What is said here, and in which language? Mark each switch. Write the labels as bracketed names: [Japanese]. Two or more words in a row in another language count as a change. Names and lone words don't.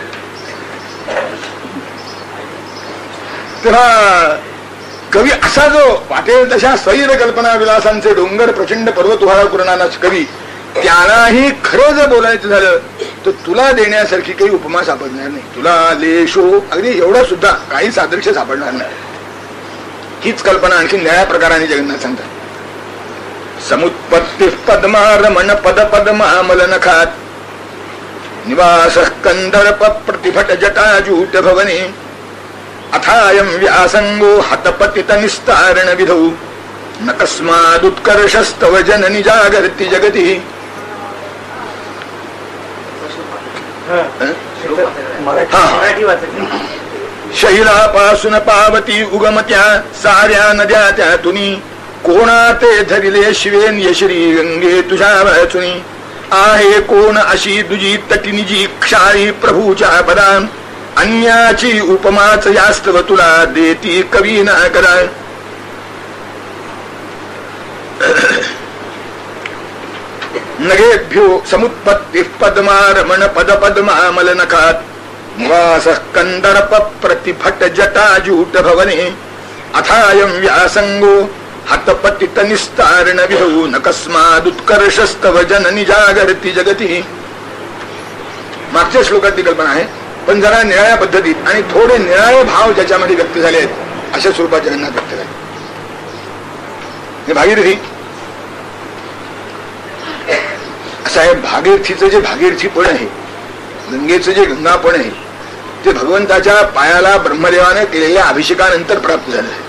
[Marathi] तेव्हा कवी असा जो वाटेल तशा सैर कल्पना विलासांचे डोंगर प्रचंड पर्वत उहाळा करणारा कवी, त्यालाही खरं जर बोलायचं झालं तर तुला देण्यासारखी काही उपमा सापडणार नाही. तुला लेशो अगदी एवढं सुद्धा काही सादृश्य सापडणार नाही. हीच कल्पना आणखी नव्या प्रकाराने जगन्नाथ सांगतात. [Sanskrit] समुत्पत्ती पद्मा रमण पद पद्मामल नखात निवास कंदर्प प्रतिभट जटाजूट भवने अथायम व्यासंगो हतपतित निस्तारण विधौ न कस्मादुत्कर्षस्तव जननी जागर्ति जगती. [Marathi] शैलापासून पावती उगमत्या साऱ्या नद्या त्यातुनी कोणा ते धरिले शिवेन यश्री गंगे तुझ्या वाचुनी. आहे कोण अशी तुझी तटिनिजी क्षारी प्रभूच्या पदान अन्याची उपमाच यास्तव तुला देती कवी ना करा. [Sanskrit] नगेभ्यो समुत्पत्ति पद्मा रमण पद पद्मामल नखात निवास कंदर्प प्रतिभट जटाजूट भवने अथायम व्यासंगो हतपतित निस्तारण विधौ न कस्मादुत्कर्षस्तव जननी जागर्ति जगती. [Marathi] मागच्या श्लोकातली कल्पना आहे, पण जरा निराळ्या पद्धतीत आणि थोडे निराळे भाव ज्याच्यामध्ये व्यक्त झाले आहेत अशा स्वरूपात जगन्नाथ व्यक्त झाले. भागीरथी असं आहे. भागीरथीचं जे भागीरथीपण आहे, गंगेचं जे गंगापण आहे, ते भगवंताच्या पायाला ब्रह्मदेवाने केलेल्या अभिषेकानंतर प्राप्त झालं आहे.